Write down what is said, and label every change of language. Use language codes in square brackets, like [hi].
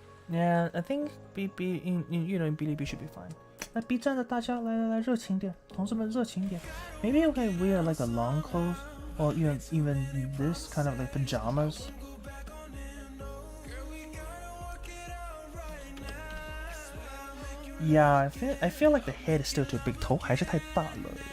[en] Yeah, I think in you know, in Bilibili should be fine. [zh] 那 B 站的大家来热情点，同志们热情点。 [en] Maybe you can wear like a long clothes, or even this kind of like pajamas. Yeah, I feel like the head is still too big. [zh] 头还是太大了。